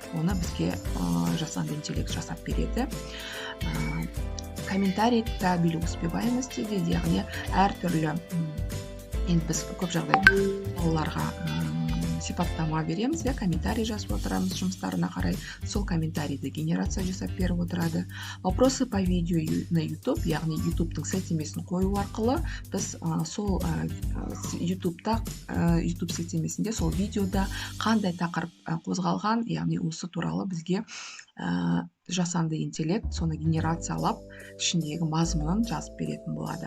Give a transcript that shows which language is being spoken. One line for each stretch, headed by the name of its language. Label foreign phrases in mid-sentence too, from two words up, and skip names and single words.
Kazakh: Оны бізге жасанды интеллект жасап береді. Комментарийді білу успеваемости дейді, яғни әртүрлі, енді біз көп жағдайда балаларға сипаттама береміз, комментарий жазып отырамыз жұмыстарына қарай, сол комментарийді генерация жасап беріп отырады.
Russian: Вопросы по видео на YouTube,
Kazakh: яғни YouTube-тың сілтемесін қою арқылы біз сол YouTube сілтемесінде, сол видеода қандай тақырып қозғалған, яғни осы туралы бізге жасанды интеллект соны генерациялап ішіндегі мазмұнын жазып беретін болады.